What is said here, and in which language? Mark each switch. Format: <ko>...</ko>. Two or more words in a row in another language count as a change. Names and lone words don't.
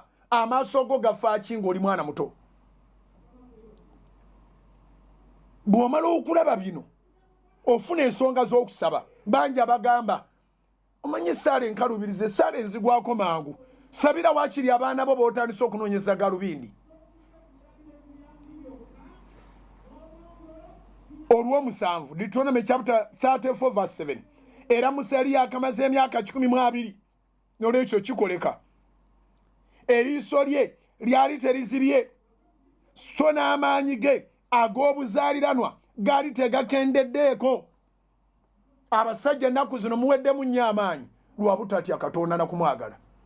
<lg>Amaaso go gafa ki ng'oli mwana muto. Bw'omala okulaba bino ofuna ensonga z'okusaba. Bangi abagamba omanyi Saala enkalubirize, Saala enzigwako mangu. Sabira wakiri abaana bo b'otandise okunoonyeza galubindi. Olw'omusanvu,</lg> <en>Deuteronomy chapter 34 verse 7.</en> <lg>Era Musa yali yakamaze emyaka 12. N'olwekyo kikoleka. Eriiso lye lyali terizibye, so n'amaanyi ge ag'obuzaaliranwa gaali tegakendeddeeko. Abasajja ennaku zino muweddemu nnyo amaanyi lwa butatya Katonda na kumwagala.</lg>